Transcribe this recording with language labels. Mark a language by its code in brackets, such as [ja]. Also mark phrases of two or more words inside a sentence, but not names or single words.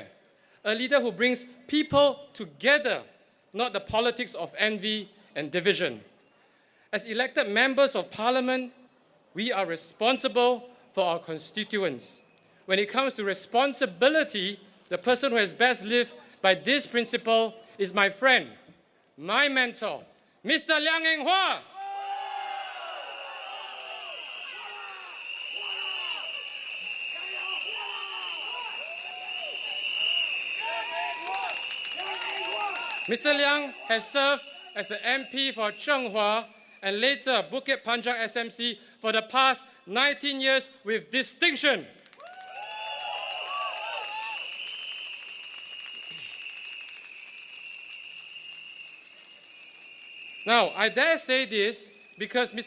[en] A leader who brings people together, not the politics of envy and division. As elected members of parliament, we are responsible for our constituents. When it comes to responsibility, the person who has best lived by this principle is my friend, my mentor, Mr. Liang Yinghua. Mr. Liang has served as the MP for Zhenghua and later Bukit Panjang SMC for the past 19 years with distinction. Now, I dare say this because Mr.